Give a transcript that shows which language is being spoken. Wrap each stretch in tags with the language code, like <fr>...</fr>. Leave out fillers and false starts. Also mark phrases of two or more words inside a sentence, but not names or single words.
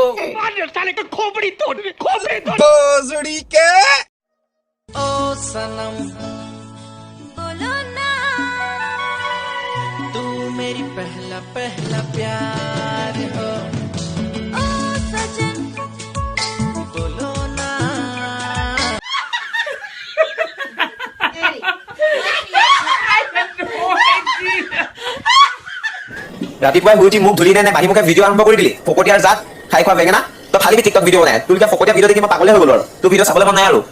<hi>खोपड़ी तोड़ ओ सनम बोलो ना, तू मेरी पहला पहला प्यार हो। ओ सजन बोलो ना।</hi> <as>ৰাতিপুৱাই শুই উঠি মুখ ধুলি নে বাঢ়ি মুখে ভিডিঅ' আৰম্ভ কৰি দিলি? ফকতীয়াৰ জাত খাই খোৱা বেঙেনা, তই ফালিবি টিকটক ভিডিঅ' বনাই। তোৰ এতিয়া ফকতীয়া ভিডিঅ' দেখি মই পাগলে হৈ গ'লো আৰু তোৰ ভিডিঅ' চাবলৈ মন নাই আৰু।</as>